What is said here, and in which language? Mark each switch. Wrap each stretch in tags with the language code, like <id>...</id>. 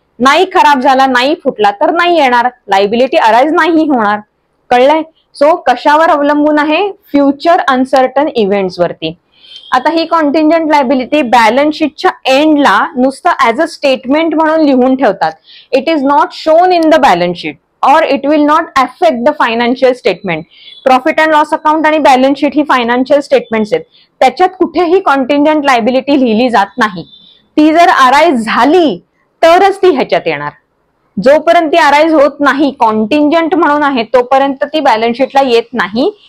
<mr>नाही खराब झाला, नाही फुटला तर नाही येणार, लायबिलिटी अराईज नाही होणार. कळलंय? सो कशावर अवलंबून आहे? फ्युचर अनसर्टन इव्हेंट्स वरती. आता ही कॉन्टिंजंट लायबिलिटी बॅलन्स शीटच्या एंडला नुसतं ऍज अ स्टेटमेंट म्हणून लिहून ठेवतात.</mr> <en>It is not shown in the balance sheet और it will not affect the financial statement.</en> <mr>Profit and loss account आणि बॅलन्स शीट ही फायनान्शियल स्टेटमेंट्स आहेत, त्याच्यात कुठेही कॉन्टिंजंट लायबिलिटी लिहिली जात नाही. ती जर अराईज झाली तरच ती ह्याच्यात येणार. जोपर्यंत ती अराईज होत नाही, कॉन्टिंजंट म्हणून आहे, तोपर्यंत ती बॅलन्स शीटला येत नाही.</mr>